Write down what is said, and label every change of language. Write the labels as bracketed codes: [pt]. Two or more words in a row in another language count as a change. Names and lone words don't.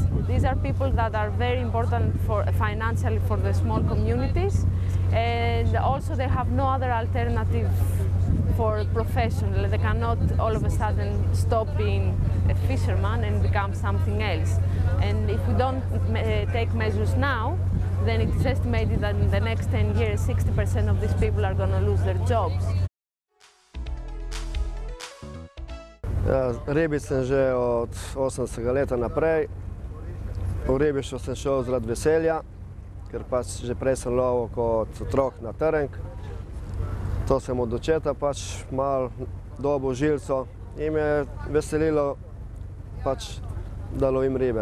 [en] These are people that are very important financially for the small communities, and also they have no other alternative for profession. They cannot all of a sudden stop being a fisherman and become something else. And if we don't take measures now, then it is estimated that in the next 10 years, 60% of these people are going to lose their jobs. [sl] Ribič sem že od 80. leta naprej. V ribištvo sem šel zaradi veselja, ker pač že prej sem lovil kot otrok na trnk. To sem od očeta pač malo dobil žilco in me je veselilo pač, da lovim ribe.